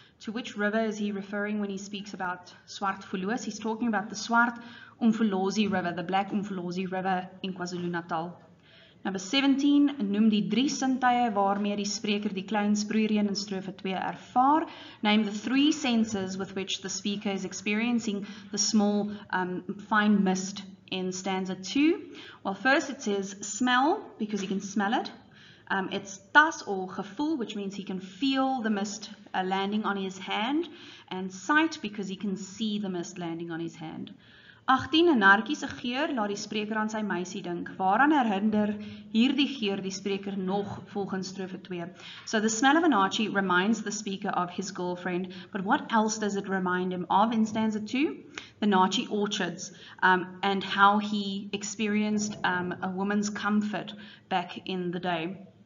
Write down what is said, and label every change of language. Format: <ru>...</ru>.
<en>To which river is he referring when he speaks about swart verloos? He's talking about the swart Umfolozi River, the black Umfolozi River in KwaZulu-Natal.</en> <af>Number 17, noem die 3 sintuie waarmee die spreker die klein SPROEIREEN in strofe 2 ervaar.</af> <en>Name the 3 senses with which the speaker is experiencing the small fine mist in stanza 2. Well, first it says smell, because he can smell it. It's tas or gevoel, which means he can feel the mist landing on his hand, and sight, because he can see the mist landing on his hand.</en> <af>18, 'n nartjie se geur laat die spreker aan sy meisie dink. Waaraan herinner hierdie geur die spreker nog volgens strofe 2?</af> <en>So the smell of a nartjie reminds the speaker of his girlfriend, but what else does it remind him of in stanza 2? The nartjie orchards, and how he experienced a woman's comfort back in the day.</en>